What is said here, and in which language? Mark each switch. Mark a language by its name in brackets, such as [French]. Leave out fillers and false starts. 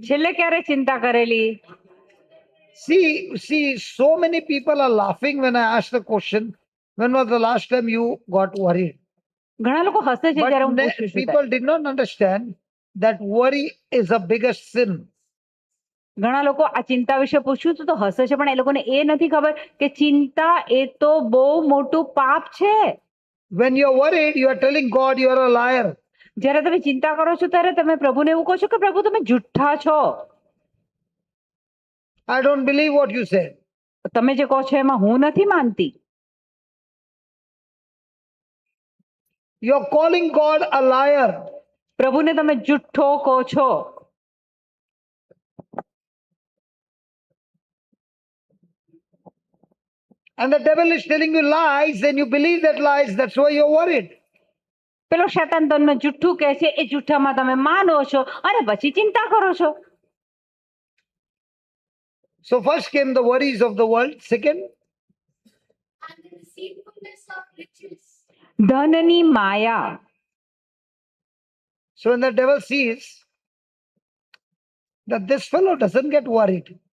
[Gujarati] છેલ્લે ક્યારે ચિંતા કરેલી? [English] See, so many people are laughing when I ask the question, when was the last time you got worried? [Gujarati] ઘણા લોકો હસે છે જ્યારે હું [English] But [Gujarati] પૂછું છું ત્યારે। [English] people did not understand that worry is the biggest sin. [Gujarati] ઘણા લોકો આ ચિંતા વિશે પૂછ્યું તો હસે છે, પણ એ લોકોને એ નથી ખબર કે ચિંતા એ તો બહુ મોટું પાપ છે। [English] When you're worried, you are telling God you are a liar. [Gujarati] જ્યારે તમે ચિંતા કરો છો ત્યારે તમે પ્રભુને એવું કહો છો કે પ્રભુ તમે જુઠ્ઠા છો, [English] I don't believe what you said. [Gujarati] તમે જે કહો છો એમાં હું નથી માનતી। [English] You're calling God a liar. [Gujarati] પ્રભુને તમે જુઠ્ઠો કહો છો। [English] And the devil is telling you lies, and you believe that lies, that's why you're worried. [Gujarati] પેલો શેતાન તમને જુઠ્ઠું કહે છે, એ જુઠ્ઠામાં તમે માનો છો અને પછી ચિંતા કરો છો। [English] So first came the worries of the world. Second, and the deceitfulness of riches. [Gujarati] ધનની માયા। [English] so when the devil sees that this fellow doesn't get worried,